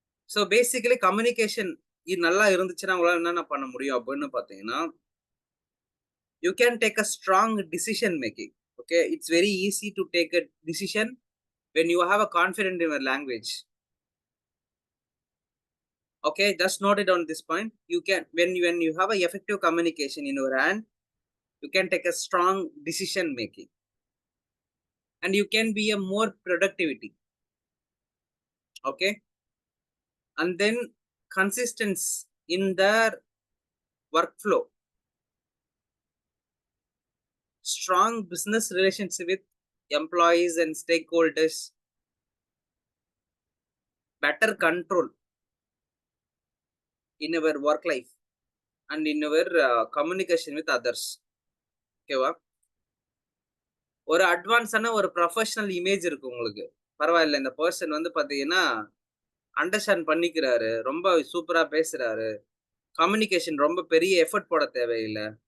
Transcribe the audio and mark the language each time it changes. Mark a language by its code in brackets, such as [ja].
[ta] So basically communication இது நல்லா இருந்துச்சுன்னா, உங்களால என்னென்ன பண்ண முடியும் அப்படின்னு பார்த்தீங்கன்னா, [en] You can take a strong decision making. [ta] Okay. [en] It's very easy to take a decision when you have a confident in your language. Okay, just note it on this point. You can when you have a effective communication in your hand, you can take a strong decision making, and you can be a more productivity. Okay, and then consistency in their workflow, strong business relationship with employees and stakeholders, better control in our work life and in our communication with others. [ta] ஓகேவா? ஒரு அட்வான்ஸான ஒரு professional image இருக்கு உங்களுக்கு. பரவாயில்ல இந்த person வந்து பார்த்தீங்கன்னா understand பண்ணிக்கிறாரு. ரொம்ப சூப்பரா பேசுறாரு. கம்யூனிகேஷன் ரொம்ப பெரிய எஃபோர்ட் போட தேவையில்ல.